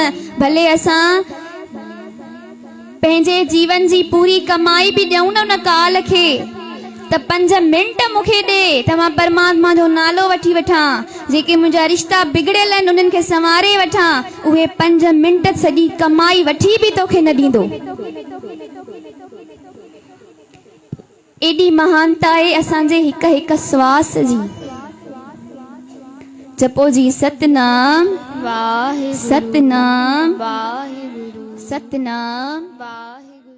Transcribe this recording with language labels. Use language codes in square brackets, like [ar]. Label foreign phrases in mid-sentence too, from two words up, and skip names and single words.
[sd] भले असां पंहिंजे जीवन जी पूरी कमाई भी ॾियूं न उन काल खे, त 5 मिंट मूंखे ॾे त मां परमात्मा जो नालो वठी वठां, जेके मुंहिंजा रिश्ता बिगड़ियल आहिनि उन्हनि खे संवारे वठां, उहे 5 मिंट सॼी कमाई वठी भी तोखे न ॾींदो। एॾी महानता आहे असांजे हिक हिक श्वास जी। जपो जी सतनाम वाहिगुरु सतनाम वाहिगुरु सतनाम वाहिगुरु।